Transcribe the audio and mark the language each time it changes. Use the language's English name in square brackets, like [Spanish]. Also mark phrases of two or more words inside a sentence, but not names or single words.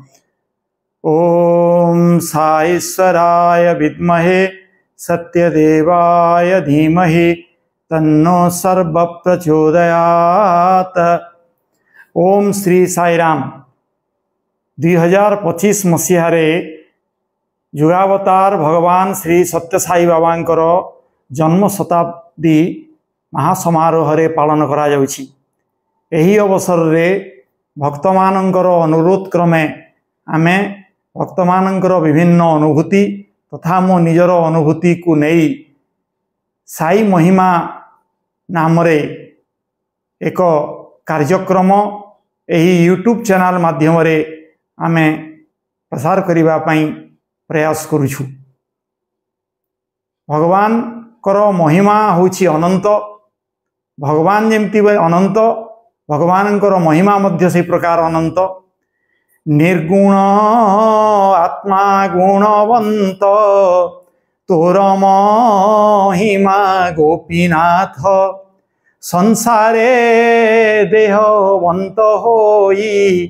[Sanskrit] ओम साईश्वराय विद्महे सत्यदेवाय धीमहि तन्नो सर्व प्रचोदयात्। [Odia] ଓମ ଶ୍ରୀ ସାଈରାମ। 2025 ମସିହାରେ ଯୁଗାବତାର ଭଗବାନ ଶ୍ରୀ ସତ୍ୟ ସାଈ ବାବାଙ୍କର ଜନ୍ମ ଶତାବ୍ଦୀ ମହାସମାରୋହ ପାଳନ କରା ଯାଉଛି। ଏହି ଅବସର ରେ ଭକ୍ତ ମାନଙ୍କର ଅନୁରୋଧ କ୍ରମେ ଆମେ ଭକ୍ତ ମାନଙ୍କର ବିଭିନ୍ନ ଅନୁଭୂତି ତଥା ମୋ ନିଜର ଅନୁଭୂତି କୁ ନେଇ ସାଈ ମହିମା ନାମ ରେ ଏକ କାର୍ଯ୍ୟକ୍ରମ ଏହି ୟୁଟ୍ୟୁବ ଚ୍ୟାନେଲ ମାଧ୍ୟମ ରେ ଆମେ ପ୍ରସାର କରିବା ପାଇଁ ପ୍ରୟାସ କରୁଛୁ। ଭଗବାନ ଙ୍କର ମହିମା ହୋଇଛି ଅନନ୍ତ। ଭଗବାନ ଯେମିତି ଅନନ୍ତ ଭଗବାନଙ୍କର ମହିମା ମଧ୍ୟ ସେ ପ୍ରକାର ଅନନ୍ତ। ନିର୍ଗୁଣ ଆତ୍ମା ଗୁଣବନ୍ତ ତୋର ମହିମା ଗୋପୀନାଥ ସଂସାରେ ଦେହବନ୍ତ ହୋଇ